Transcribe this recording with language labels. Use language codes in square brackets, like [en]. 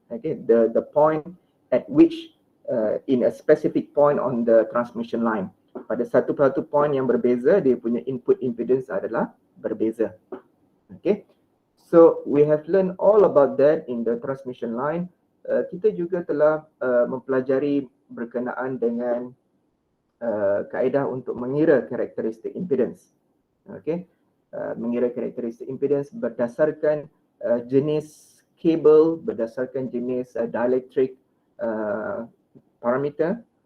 [en] Okay, the point at which in a specific point on the transmission line. [ms] pada satu point yang berbeza, dia punya input impedance adalah berbeza. Okay. [en] So we have learned all about that in the transmission line. [ms] Kita juga telah mempelajari berkenaan dengan kaedah untuk mengira karakteristik impedance. Okay. Mengira karakteristik impedance berdasarkan jenis kabel, berdasarkan jenis dielectric parameter.